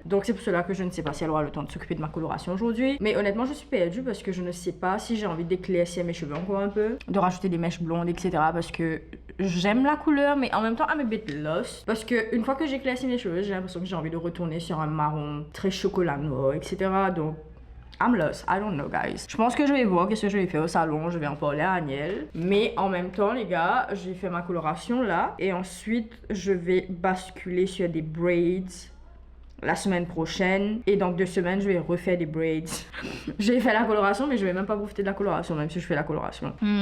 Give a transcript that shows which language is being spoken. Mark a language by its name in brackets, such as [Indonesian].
[French] Donc, c'est pour cela que je ne sais pas si elle aura le temps de s'occuper de ma coloration aujourd'hui. Mais honnêtement, je suis perdue parce que je ne sais pas si j'ai envie d'éclaircir mes cheveux encore un peu, de rajouter des mèches blondes, etc. Parce que j'aime la couleur, mais en même temps, [English] I'm a bit lost. [French] Parce que une fois que j'éclaircis mes cheveux, j'ai l'impression que j'ai envie de retourner sur un marron très chocolat noir, etc. [English] Donc, I'm lost, I don't know, guys. [French] Je pense que je vais voir qu'est-ce que je vais faire au salon. Je vais en parler à Agnelle. Mais en même temps, les gars, j'ai fait ma coloration là. Et ensuite, je vais basculer sur des braids la semaine prochaine. Et dans 2 semaines, je vais refaire des braids. J'ai fait la coloration, mais je vais même pas profiter de la coloration, même si je fais la coloration.